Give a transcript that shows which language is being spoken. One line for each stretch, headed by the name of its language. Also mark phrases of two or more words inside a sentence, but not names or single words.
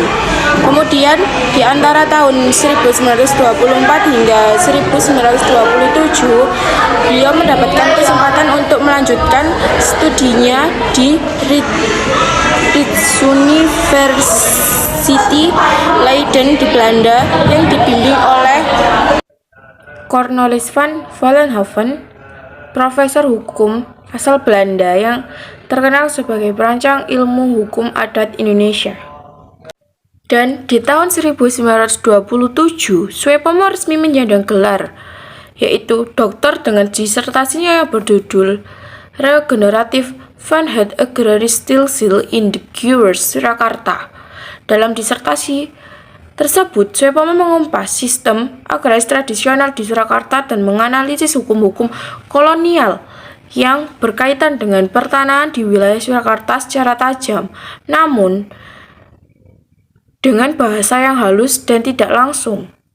Indonesian: Kemudian di antara tahun 1924 hingga 1927 beliau mendapatkan kesempatan untuk melanjutkan studinya di Rijksuniversiteit Leiden di Belanda yang dibimbing oleh Cornelis van Vollenhoven, profesor hukum asal Belanda yang terkenal sebagai perancang ilmu hukum adat Indonesia. Dan di tahun 1927, Suepomo resmi menyandang gelar, yaitu doktor dengan disertasinya yang berjudul Regenerative van het Agrarisch Stelsel in de Cures Surakarta. Dalam disertasi tersebut, Suepomo mengumpas sistem agraris tradisional di Surakarta dan menganalisis hukum-hukum kolonial yang berkaitan dengan pertanahan di wilayah Surakarta secara tajam, namun dengan bahasa yang halus dan tidak langsung.